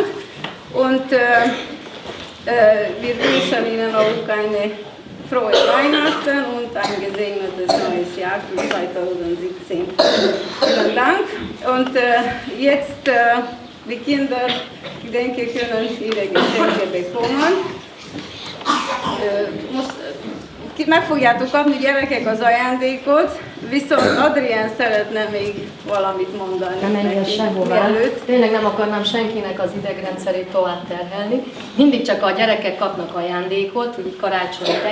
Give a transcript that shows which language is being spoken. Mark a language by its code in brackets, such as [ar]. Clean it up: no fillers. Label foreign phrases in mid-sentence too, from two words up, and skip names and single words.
[de] Und wir wünschen Ihnen auch eine frohe Weihnachten und ein gesegnetes neues Jahr für 2017. Vielen Dank. Und jetzt die Kinder, ich denke, können ihre Geschenke bekommen. [hu] Meg fogjátok kapni, gyerekek, az ajándékot, viszont Adrián szeretne még valamit mondani. Nem menjen sehová. Tényleg nem akarnám senkinek az idegrendszerét tovább terhelni. Mindig csak a gyerekek kapnak ajándékot, úgy karácsonyra.